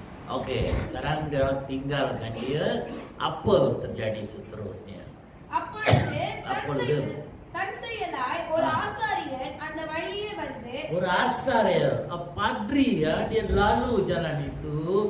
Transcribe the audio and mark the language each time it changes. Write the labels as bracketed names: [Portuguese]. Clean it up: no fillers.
[Malay] Okey, sekarang dia orang tinggalkan dia. Apa terjadi seterusnya? [Tamil] அப்பொழுது தற்செயலாய் ஒரு ஆசாரியன் அந்த வழியே வந்து, ஒரு ஆசாரியர், [Malay] padri ya, dia lalu jalan itu.